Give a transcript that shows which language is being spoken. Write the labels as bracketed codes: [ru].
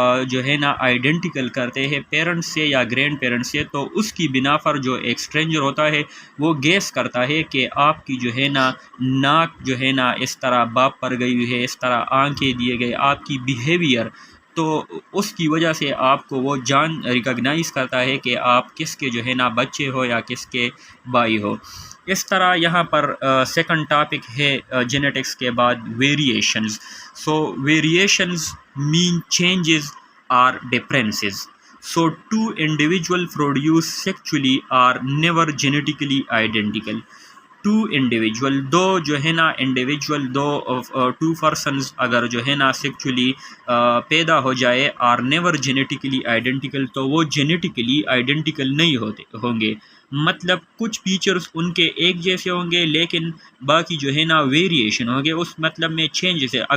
[ur] جو ہے نا آئیڈینٹیکل کرتے ہیں پیرنٹس سے یا گرینڈ پیرنٹس سے، تو اس کی بنا پر جو ایک اسٹرینجر ہوتا ہے وہ گیس کرتا ہے کہ آپ کی جو ہے نا ناک جو ہے نا اس طرح باپ پر گئی ہوئی ہے، اس طرح آنکھیں دیے گئے، آپ کی بیہیویئر، تو اس کی وجہ سے آپ کو وہ ریکگنائز کرتا ہے کہ آپ کس کے جو ہے نا بچے ہو یا کس کے بھائی ہو۔ اس طرح یہاں پر سیکنڈ ٹاپک ہے جینیٹکس کے بعد variations. [en] So variations mean changes or differences. So two individuals produced sexually are never genetically identical. [ur] دو جو ہے نا انڈیویجول ٹو پرسنز اگر جو ہے نا سیکچولی پیدا ہو جائے [en] are never genetically identical, [ur] تو وہ جینیٹیکلی آئیڈینٹیکل نہیں ہوں گے. مطلب کچھ فیچرز ان کے ایک جیسے ہوں گے لیکن باقی جو ہے نا ویریشن ہوں گے. اس مطلب میں چینجز ہے.